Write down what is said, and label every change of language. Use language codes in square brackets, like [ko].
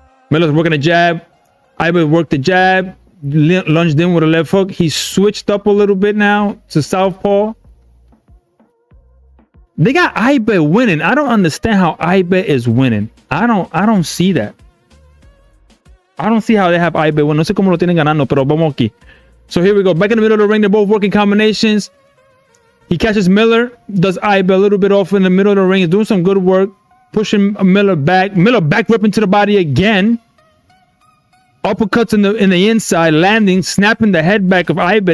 [en] Miller's working a jab. Ibe worked the jab. Lunged in with a left hook. He switched up a little bit now to southpaw. They got Ibe winning. I don't understand how Ibe is winning. I don't see that. I don't see how they have Ibe winning. [es] No sé cómo lo tienen ganando, pero vamos aquí. [en] So here we go. Back in the middle of the ring. They're both working combinations. He catches Miller. Does Ibe a little bit off in the middle of the ring. He's doing some good work. Pushing Miller back. Miller back ripping to the body again. Uppercuts in the inside, landing, snapping the head back of Ibe.